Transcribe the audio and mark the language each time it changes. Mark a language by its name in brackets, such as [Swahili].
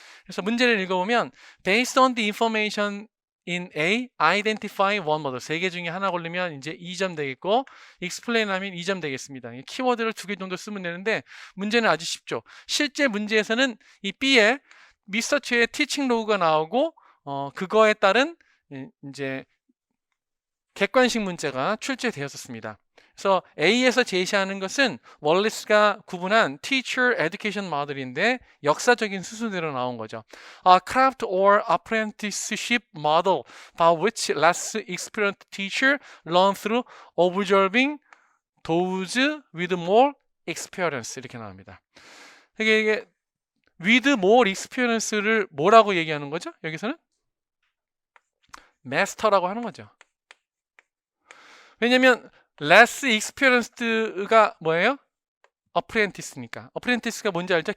[Korean] 그래서 문제를 읽어보면 [English] based on the information in A, identify one model. [Korean] 3개 중에 하나 고르면 이제 2점 되겠고 explain 하면 2점 되겠습니다. 키워드를 2개 정도 쓰면 되는데 문제는 아주 쉽죠. 실제 문제에서는 이 B에 미스터 최의 티칭 로그가 나오고 그거에 따른 이제 객관식 문제가 출제되었었습니다. 그래서 A에서 제시하는 것은 월리스가 구분한 Teacher Education Model인데 역사적인 수순대로 나온 거죠. [English] A craft or apprenticeship model by which less experienced teacher learn through observing those with more experience [Korean] 이렇게 나옵니다. 이게 with more experience를 뭐라고 얘기하는 거죠? 여기서는 master라고 하는 거죠. 왜냐면 less experienced가 뭐예요? apprentice니까. apprentice가 뭔지 알죠?